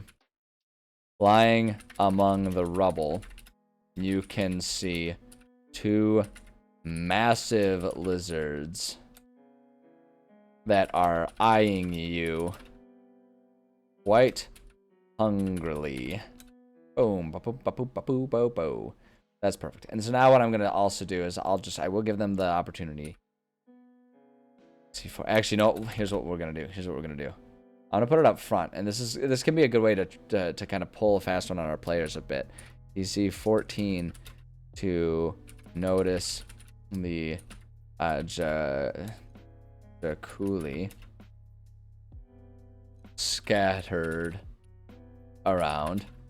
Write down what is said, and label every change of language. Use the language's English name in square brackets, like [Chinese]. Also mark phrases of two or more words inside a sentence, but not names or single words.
[English] Lying among the rubble, you can see 2 massive lizards that are eyeing you quite hungrily. Boom, ba-boom, ba-boom, ba-boo, bo-bo. That's perfect. And so now what I'm gonna also do is I will give them the opportunity. Actually, no. Here's what we're gonna do. I'm gonna put it up front, and this can be a good way to kind of pull a fast one on our players a bit. DC 14 to notice the Jakuli scattered around,